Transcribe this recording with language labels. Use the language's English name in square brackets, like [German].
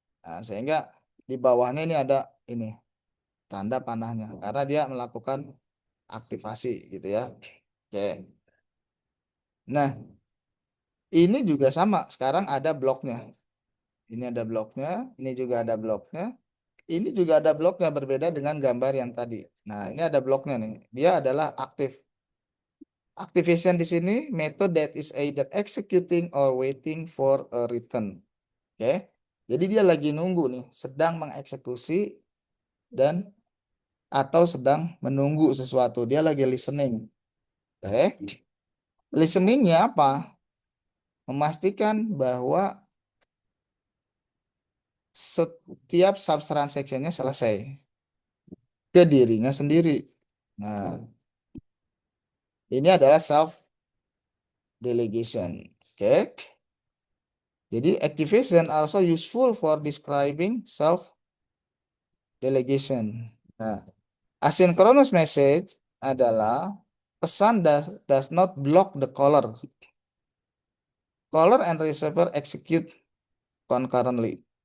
[Indonesian] Nah, sehingga di bawahnya ini ada ini tanda panahnya karena dia melakukan aktivasi gitu ya. Oke. Nah, ini juga sama. Sekarang ada bloknya. Ini ada bloknya, ini juga ada bloknya. Ini juga ada bloknya berbeda dengan gambar yang tadi. Nah, ini ada bloknya nih. Dia adalah aktif. [English] Activation [Indonesian] di sini [English] method that is either executing or waiting for a return. [Indonesian] Oke. Jadi dia lagi nunggu nih, sedang mengeksekusi dan atau sedang menunggu sesuatu. Dia lagi listening. Oke. Listeningnya apa? Memastikan bahwa setiap subtransactionnya selesai ke dirinya sendiri. Nah, ini adalah self delegation. Oke. [English] Jadi activation also useful for describing self delegation. Nah, asynchronous message [Indonesian] adalah pesan [English] does not block the caller. Caller and receiver execute concurrently.